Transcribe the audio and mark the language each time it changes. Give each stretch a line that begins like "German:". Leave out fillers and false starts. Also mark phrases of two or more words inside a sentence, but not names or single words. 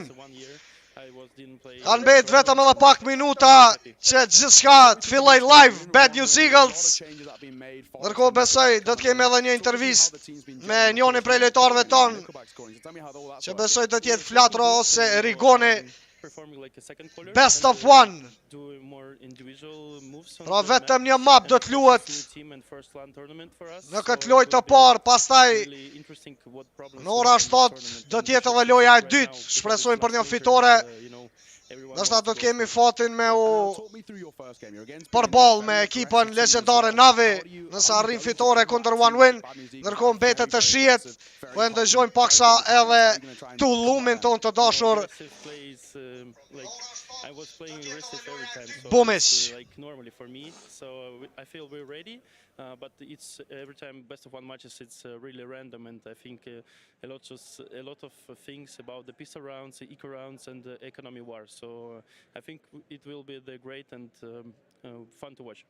Albanian: Kanë bet vetëm edhe pak minuta që gjithçka të filloj live Bad News Eagles. Ndërkohë besoj do të kemi edhe një intervist me njërin prej lojtarëve ton, që besoj do të jetë Flatro ose Rigoni.
English: Best of one.
Albanian: Pra vetëm një map do të luhet në këtë lojë të parë, pastaj në ora 7 do të jetë edhe loja e dytë. Shpresojmë për një fitore. Nështë do të kemi fatin me përball me ekipën legendare Navi, nëse arrin fitore kundër One Win, ndërkohë mbetet të shihet, po e ndëgjojmë paksa edhe tullumin ton të dashur Bumic.
English: But it's every time best of one matches, it's really random, and I think a lot of things about the pistol rounds, the eco rounds, and the economy war. So I think it will be great and fun to watch.